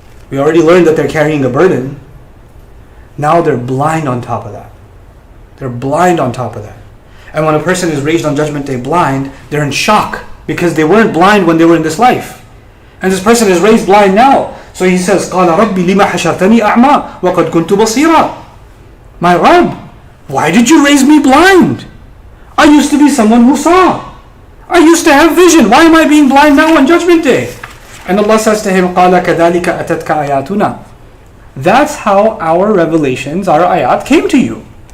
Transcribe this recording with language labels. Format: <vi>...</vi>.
<en>We already learned that they're carrying a burden. Now they're blind on top of that. They're blind on top of that. And when a person is raised on Judgment Day blind, they're in shock because they weren't blind when they were in this life. And this person is raised blind now. So he says,</en> <ar>قَالَ رَبِّ لِمَا حَشَرْتَنِي أَعْمَى وَقَدْ كُنْتُ بَصِيرًا.</ar> <en>My Rabb, why did you raise me blind? I used to be someone who saw. I used to have vision. Why am I being blind now on Judgment Day? And Allah says to him,</en> <ar>قَالَ كَذَلِكَ أَتَتْكَ آيَاتُنَا.</ar> <en>That's how our revelations, our ayat came to you.</en>